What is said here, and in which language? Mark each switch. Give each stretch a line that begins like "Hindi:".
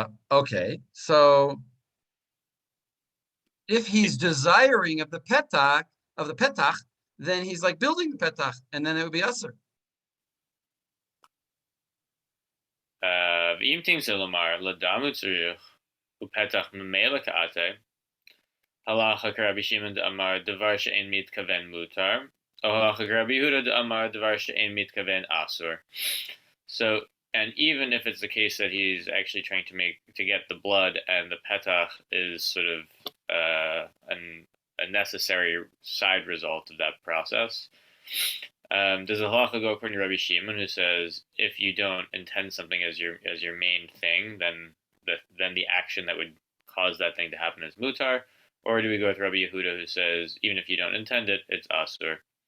English: Okay. So if he's desiring of the petach, then he's like building the petach, and then it would be aser.
Hebrew: ואם תמצא לומר לדם הוא צריך ופתח ממילא כעתה, הלכה כרבי שמעון דאמר דבר שאין מתכוון מותר, או הלכה כרבי יהודה דאמר דבר שאין מתכוון אסור.
English: So, and even if it's the case that he's actually trying to get the blood, and the petach is sort of a necessary side result of that process, does the halacha go according to Rabbi Shimon, who says if you don't intend something as your main thing, then the action that would cause that thing to happen is mutar, or do we go with Rabbi Yehuda, who says even if you don't intend it, it's asur?